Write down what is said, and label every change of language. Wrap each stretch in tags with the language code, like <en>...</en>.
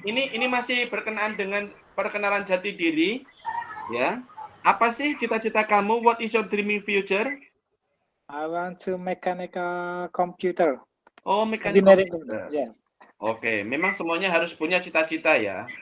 <id>Ini masih berkenaan dengan perkenalan jati diri, ya. Apa sih cita-cita kamu?</id> <en>What is your dreaming future? I want to mechanical computer. Oh, mechanical computer. Yes.</en> <id>Oke, memang semuanya harus punya cita-cita ya.</id>